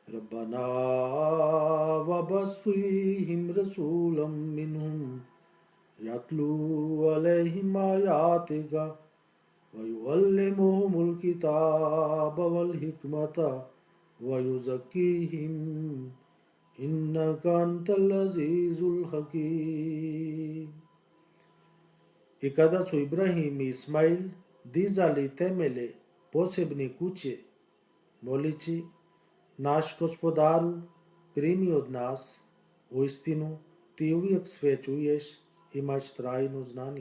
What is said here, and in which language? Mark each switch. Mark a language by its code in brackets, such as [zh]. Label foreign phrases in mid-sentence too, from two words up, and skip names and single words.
[ar] رَبَّنَا وَابْعَثْ فِيهِمْ رَسُولًا مِّنْهُمْ يتلو عليهم آياتك ويعلمهم الكتاب والحكمة ويزكيهم إنك أنت العزيز الحكيم. [bs] I kada su Ibrahim i Ismail dizali temelje posebne kuće, molići: naš gospodaru, primi od nas, uistinu ti uvijek sve čuješ, imaš trajno znanje.